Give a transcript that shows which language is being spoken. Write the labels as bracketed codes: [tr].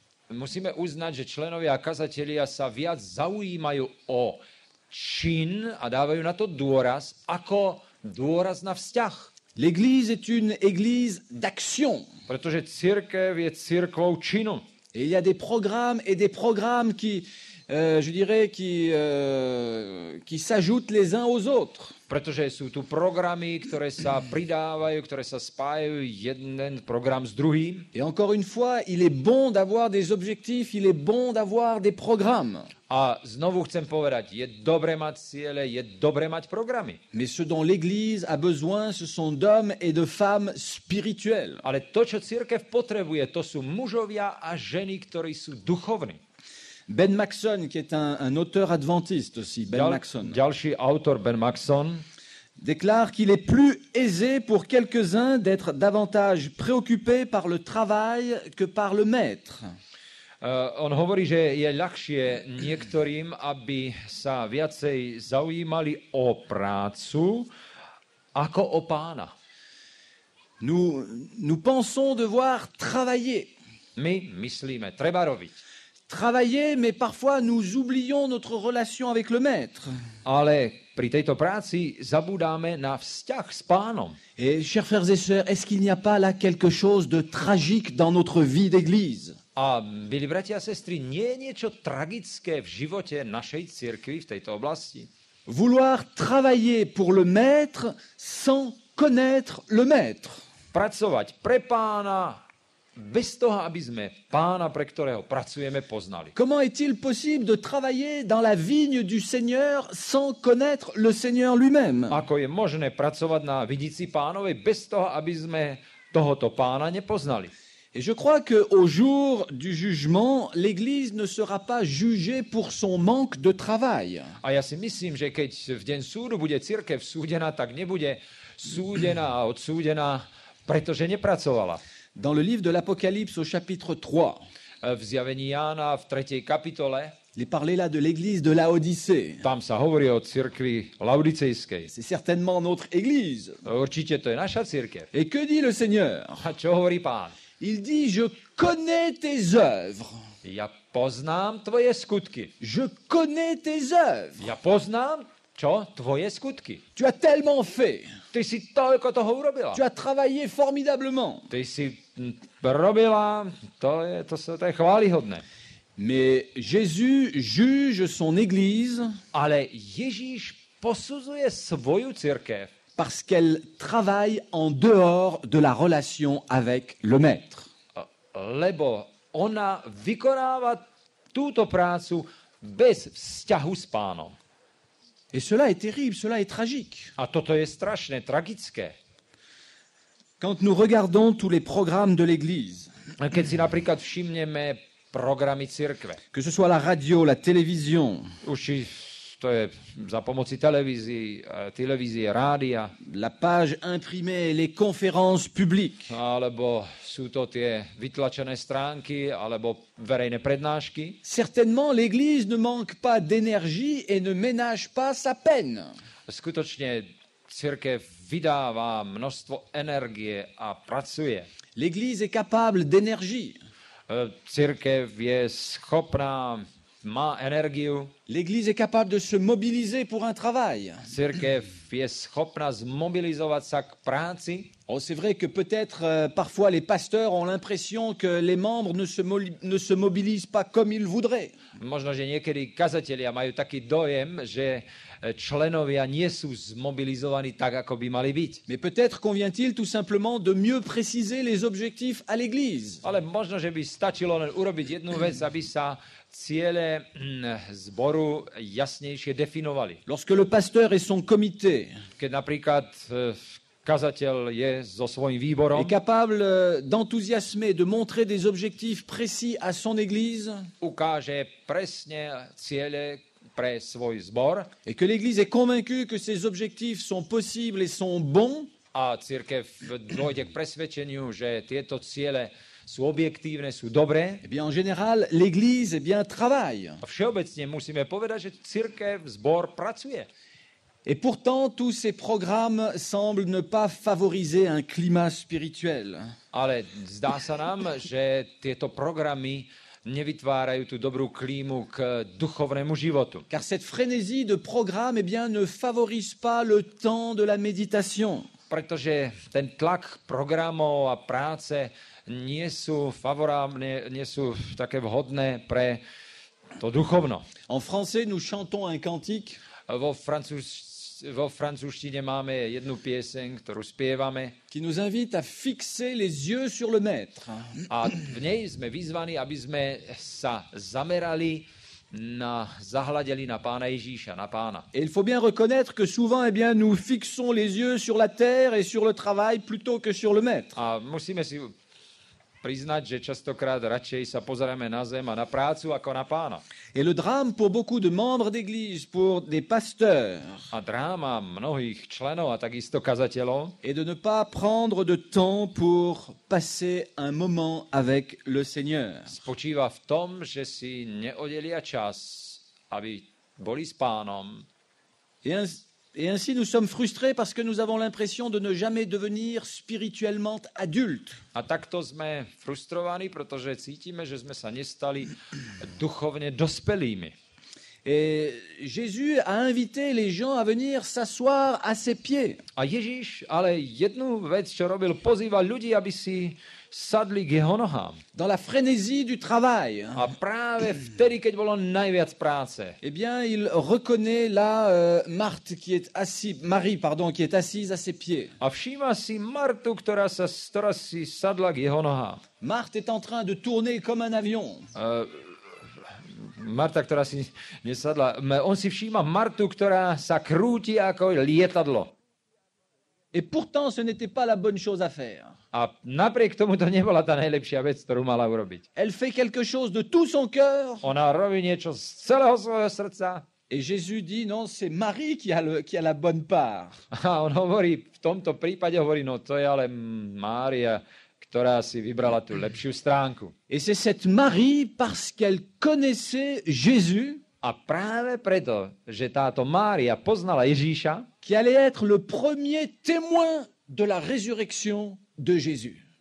[sk] musíme uznať, že členovia a kazatelia sa viac zaujímajú o čin a dávajú na to dôraz, ako dôraz na vzťah. [fr] L'église est une église d'action. [sk] Pretože cirkev je cirkvou činu. [fr] Et il y a des programmes qui, je dirais, qui s'ajoutent les uns aux autres. [sk] Pretože sú tu programy, ktoré sa pridávajú, ktoré sa spájajú jeden program s druhým. [fr] Et encore une fois, il est bon d'avoir des objectifs, il est bon d'avoir des programmes. [sk] A znovu chcem povedať, je dobre mať ciele, je dobre mať programy. [fr] Mais ce dont l'Église a besoin, ce sont d'hommes et de femmes spirituels. [sk] Ale to, čo cirkev potrebuje, to sú mužovia a ženy, ktorí sú duchovní. [fr] Ben Maxon, qui est un auteur adventiste aussi, Maxon, [sk] Ďalší autor, Ben Maxon, [fr] déclare qu'il est plus aisé pour quelques-uns d'être davantage préoccupés par le travail que par le maître. [sk] On hovorí, že je ľahšie niektorým, aby sa viacej zaujímali o prácu ako o pána. [fr] Nous pensons devoir travailler. [sk] My myslíme, treba robiť. [fr] Travailler, mais parfois nous oublions notre relation avec le maître. [sk] Ale pri tejto práci zabúdáme na vzťah s pánom. [fr] Et chers frères et sœurs, est-ce qu'il n'y a pas là quelque chose de tragique dans notre vie d'église? [sk] A milí bratia a sestry, nie je niečo tragické v živote našej cirkvi v tejto oblasti? [fr] Vouloir travailler pour le maître sans connaître le maître. [sk] Pracovať pre pána bez toho, aby sme pána, pre ktorého pracujeme, poznali. [fr] Comment est-il possible de travailler dans la vigne du Seigneur sans connaître le Seigneur lui-même? [sk] Ako je možné pracovať na vidici pánovej bez toho, aby sme tohoto pána nepoznali? [fr] Et je crois qu'au jour du jugement, l'Église ne sera pas jugée pour son manque de travail. [sk] A ja si myslím, že keď v deň súdu bude cirkev súdená, tak nebude súdená a odsúdená, pretože nepracovala. [fr] Dans le livre de l'Apocalypse au chapitre 3, [sk] V zjavení Jána v 3. kapitole, [fr] il est parlé là de l'Église de Laodicée. [sk] tam sa hovorí o cirkvi laudicejskej. [fr] C'est certainement notre Église. [sk] Určite to je naša cirkev. [fr] Et que dit le Seigneur? [sk] A čo hovorí pán? [fr] Il dit, je connais tes œuvres. [sk] Ja poznám tvoje skutky. [fr] Je connais tes œuvres. [sk] Ja poznám, čo? Tvoje skutky. [fr] Tu as tellement fait. [sk] Ty si toľko toho urobila. [fr] Tu as travaillé formidablement. [sk] Ty si robila, to je chválihodné. [fr] Mais Jésus juge son Église [sk] Ale Ježíš posudzuje svoju cirkev, [fr] parce qu'elle travaille en dehors de la relation avec le Maître. [sk] lebo ona vykonáva túto prácu bez vzťahu s pánom. [fr] Et cela est terrible, cela est tragique. [sk] A toto je strašné, tragické. [fr] Quand nous regardons tous les programmes de l'Église, [sk] Keď si napríklad všimneme programy cirkve, [fr] que ce soit la radio, la télévision, [sk] už či to je za pomoci televízie, rádia, [fr] la page imprimée, les conférences publiques, [sk] alebo sú to tie vytlačené stránky, alebo verejné prednášky. [fr] certainement l'Église ne manque pas d'énergie et ne ménage pas sa peine. [sk] Skutočne cirkev vydáva množstvo energie a pracuje. [fr] L'Église est capable d'énergie. [sk] Cirkev je schopná, má energiu. [fr] L'Église est capable de se mobiliser pour un travail. [sk] Cirkev je schopná zmobilizovať sa k práci. [fr] Oh, c'est vrai que peut-être parfois les pasteurs ont l'impression que les membres ne se mobilisent pas comme ils voudraient. [sk] Možno, že niekedy kazatelia majú taký dojem, že členovia nie sú zmobilizovaní tak, ako by mali byť. [fr] Mais peut-être convient-il tout simplement de mieux préciser les objectifs à l'Église. [sk] Ale možno, že by stačilo len urobiť jednu vec, aby sa ciele zboru jasnejšie definovali. [fr] Lorsque le pasteur et son comité [sk] Keď napríklad kazateľ je so svojím výborom, [fr] est capable d'enthousiasmer, de montrer des objectifs précis à son Église, [sk] ukáže presne ciele pre svoj zbor [fr] et que l'Église est convaincue que ces objectifs sont possibles et sont bons, [sk] a cirkev dôjde k presvedčeniu, že tieto ciele sú objektívne, sú dobré. [fr] eh bien en général, l'Église travaille. [sk] A všeobecne musíme povedať, že cirkev, zbor pracuje. [fr] Et pourtant, tous ces programmes semblent ne pas favoriser un climat spirituel. [sk] Ale zdá sa nám, že tieto programy nevytvárajú tú dobrú klímu k duchovnému životu. [fr] Car cette frénésie de programmes eh bien, ne favorise pas le temps de la méditation. [sk] Pretože ten tlak programov a práce nie sú favorabné, nie sú také vhodné pre to duchovno. [fr] En français, nous chantons un cantique [sk] Vo francúzštine máme jednu pieseň, ktorú spievame [fr] qui nous invite à fixer les yeux sur le Maître. [sk] a v nej sme vyzvaní, aby sme sa zamerali zahľadeli na Pána Ježíša, na Pána. [fr] Et il faut bien reconnaître que souvent, eh bien, nous fixons les yeux sur la terre et sur le travail plutôt que sur le Maître. [sk] A musíme si priznať, že častokrát radšej sa pozeráme na zem a na prácu ako na Pána. [fr] Et le drame pour beaucoup de membres d'Église, pour des pasteurs, [sk] A dráma mnohých členov a takisto kazateľov [fr] est de ne pas prendre de temps pour passer un moment avec le Seigneur. [sk] spočíva v tom, že si neoddelia čas, aby boli s Pánom. [fr] Et ainsi, nous sommes frustrés parce que nous avons l'impression de ne jamais devenir spirituellement adultes. [sk] A takto sme frustrovaní, pretože cítime, že sme sa nestali duchovne dospelými. [fr] Et Jésus a invité les gens à venir s'asseoir à ses pieds. [sk] A Ježíš ale jednu vec, čo robil, pozýval ľudí, aby si sadli k jeho nohám. [fr] Dans la frénésie du travail, [sk] A práve vtedy, keď bolo najviac práce, [fr] eh bien, il reconnaît là Marie, qui est assise à ses pieds. [sk] a všíma si Martu, ktorá si sadla k jeho nohám. [fr] Marthe est en train de tourner comme un avion. [sk] Marta, ktorá si nesadla, on si všíma Martu, ktorá sa krúti ako lietadlo. [fr] Et pourtant, ce n'était pas la bonne chose à faire. [sk] A napriek tomu to nebola tá najlepšia vec, ktorú mala urobiť. [fr] Elle fait quelque chose de tout son cœur. [sk] Ona robí niečo z celého svojho srdca. [fr] Et Jésus dit, non, c'est Marie qui a la bonne part. [sk] A on hovorí, v tomto prípade hovorí, no to je ale Mária, ktorá si vybrala tú lepšiu stránku. [fr] Et c'est cette Marie, parce qu'elle connaissait Jésus, [sk] A práve preto, že táto Mária poznala Ježíša, [fr] qui allait être le premier témoin de la résurrection de Jésus.